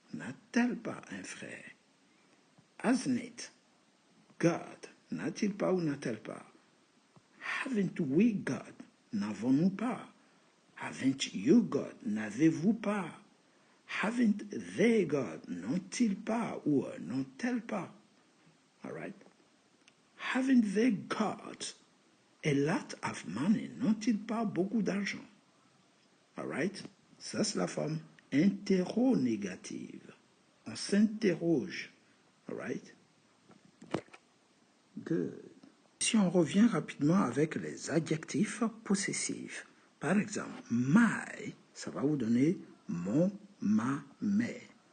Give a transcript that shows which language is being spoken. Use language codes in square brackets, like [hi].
[fr] N'a-t-elle pas un frère? [en] Hasn't it God? [fr] N'a-t-il pas ou n'a-t-elle pas? [en] Haven't we got? [fr] N'avons-nous pas? [en] Haven't you got? [fr] N'avez-vous pas? [en] Haven't they got? [fr] N'ont-ils pas ou n'ont-elles pas? [en] All right. Haven't they got a lot of money? [fr] N'ont-ils pas beaucoup d'argent? All right. Ça, c'est la forme interrogative. On s'interroge. All right. Good. Si on revient rapidement avec les adjectifs possessifs, par exemple, my, ça va vous donner mon, ma, mes.